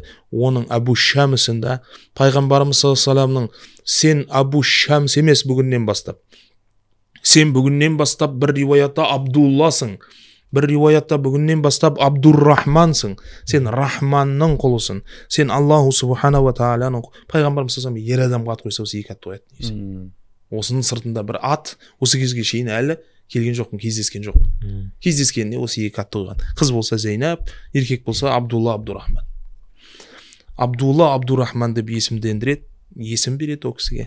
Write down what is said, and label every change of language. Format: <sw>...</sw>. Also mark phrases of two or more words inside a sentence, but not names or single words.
<kk>Оның Абу Шамсында пайғамбарымыз</kk> <ar>صلى الله عليه وسلم</ar> <kk>сен Абу Шамс емес бүгіннен бастап. Сен бүгіннен бастап бір риуаятта Абдулласың. Бір риуаятта бүгіннен бастап Абдуррахмансың. Сен Рахманның құлысың. Сен</kk> <ar>الله سبحانه وتعالى.</ar> <kk>Пайғамбарымыз</kk> <ar>صلى الله عليه وسلم</ar> <kk>ер адамға ат қойса осы екі атты қоятын. Осының сыртында бір ат осы кезге шейін әлі келген жоқпын, кездескен жоқпын. Кездескенде осы екі атты қойған. Қыз болса Зейнап, еркек болса Абдулла, Абдуррахман. Абдулла, Абдуррахман деп есімдендіреді, есім береді о кісіге.</kk>